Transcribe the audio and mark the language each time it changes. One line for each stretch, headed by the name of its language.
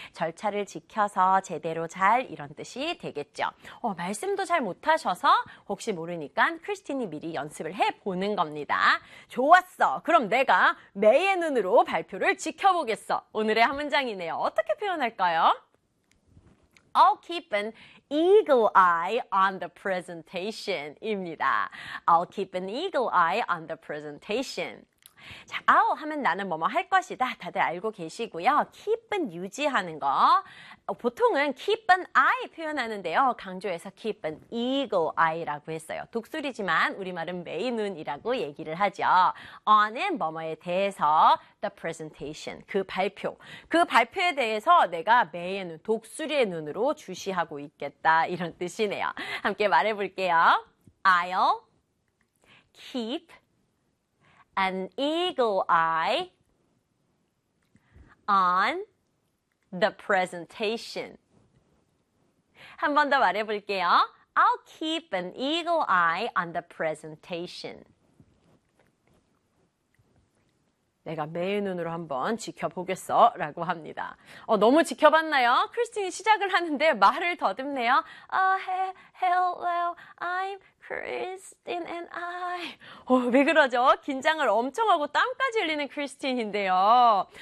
Korean: 절차를 지켜서 제대로 잘 이런 뜻이 되겠죠. 말씀도 잘 못하셔서 혹시 모르니까 크리스틴이 미리 연습을 해보는 겁니다. 좋았어. 그럼 내가 매의 눈으로 발표를 지켜보겠어. 오늘의 한 문장이네요. 어떻게 표현할까요?
English: I'll keep an eagle eye on the presentation
Korean: 입니다.
English: I'll keep an eagle eye on the presentation.
Korean: 자, I'll 하면 나는 뭐뭐 할 것이다. 다들 알고 계시고요. keep은 유지하는 거. 보통은
English: keep an eye
Korean: 표현하는데요. 강조해서
English: keep an eagle eye
Korean: 라고 했어요. 독수리지만 우리말은 매의 눈이라고 얘기를 하죠. on은 뭐뭐에 대해서
English: the presentation,
Korean: 그 발표. 그 발표에 대해서 내가 매의 눈, 독수리의 눈으로 주시하고 있겠다. 이런 뜻이네요. 함께 말해볼게요.
English: I'll keep an eagle eye on the presentation.
Korean: 한 번 더 말해볼게요.
English: I'll keep an eagle eye on the presentation.
Korean: 내가 매의 눈으로 한번 지켜보겠어 라고 합니다. 너무 지켜봤나요? 크리스틴이 시작을 하는데 말을 더듬네요.
English: Hello, I'm Christine and I.
Korean: 왜 그러죠? 긴장을 엄청 하고 땀까지 흘리는 크리스틴인데요.